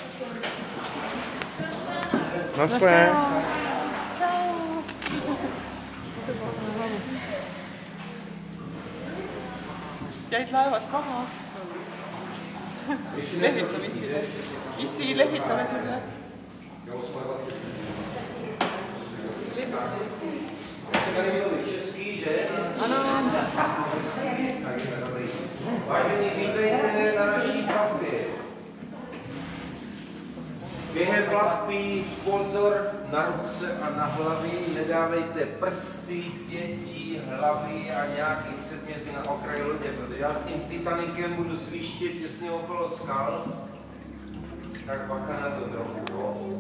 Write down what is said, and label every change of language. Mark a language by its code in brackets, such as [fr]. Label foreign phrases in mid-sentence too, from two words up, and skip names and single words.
[cs] Naschle. [et] Jäid laevast maha. Lehvitame isile. Isi, lehvitame sulle. [cs] Ano. Vážení, vítejte na naší plavbě. Během plavby pozor na ruce a na hlavy, nedávejte prsty, děti, hlavy a nějaké předměty na okraj lodě, protože já s tím Titanikem budu svištět těsně okolo skal, tak bacha na to trochu.